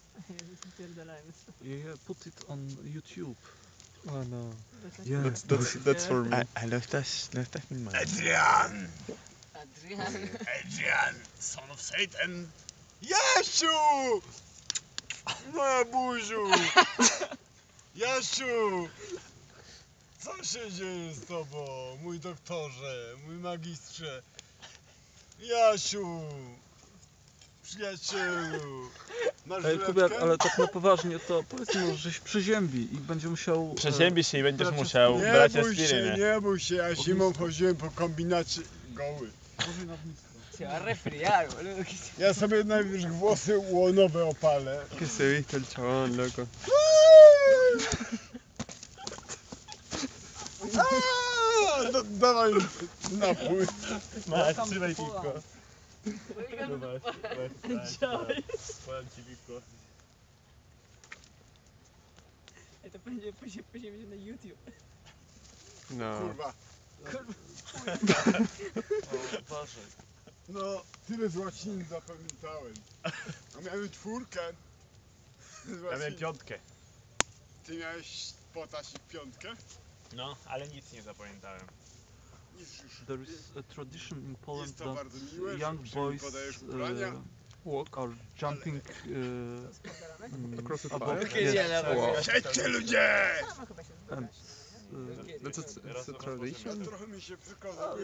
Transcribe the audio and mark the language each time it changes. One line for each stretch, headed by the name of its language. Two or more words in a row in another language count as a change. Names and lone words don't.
English: Yeah, put it on YouTube. Oh no. Yeah. That's for me.
German: Läuft das filmen?
English: Adrian! Adrian, son of Satan!
Polish: Jasiu! Moja buziu! Jasiu! Co się dzieje z tobą, mój doktorze, mój magistrze? Jasiu! Przyjacielu! Masz Kubiak, żyletkę? ale tak na poważnie, to powiedz mu, żeś przeziębi i będzie musiał... Przeziębisz się i będziesz brać musiał aspirynę. brać Nie bój się, aspirynę. nie bój się, ja zimą chodziłem po kombinacie goły. Uważaj na blisko.
Spanish: Se va a resfriar, boludo.
Polish: Ja sobie najpierw włosy łonowe opalę.
Spanish: Que se viste el chabón, loco.
Polish: Dawaj napój. Masz, trzymaj piwko. Podam ci piwko. To będzie później na YouTube. No. Kurwa. Uważaj. No, tyle z łaciny zapamiętałem. A miałem czwórkę. Ja miałem piątkę. Ty miałeś potas i piątkę? No, ale nic nie zapamiętałem. Nic już.
English: There is a tradition in Poland
Polish: Jest to
English: that
Polish: bardzo miłe, że
English: young
Polish: uprzejmie
English: boys
Polish: podajesz ubrania.
English: are jumping Across the above. fire? Yes.
Polish: Siedźcie ludzie!
English: And, That's a tradition?
Polish: Trochę mi się przykozało.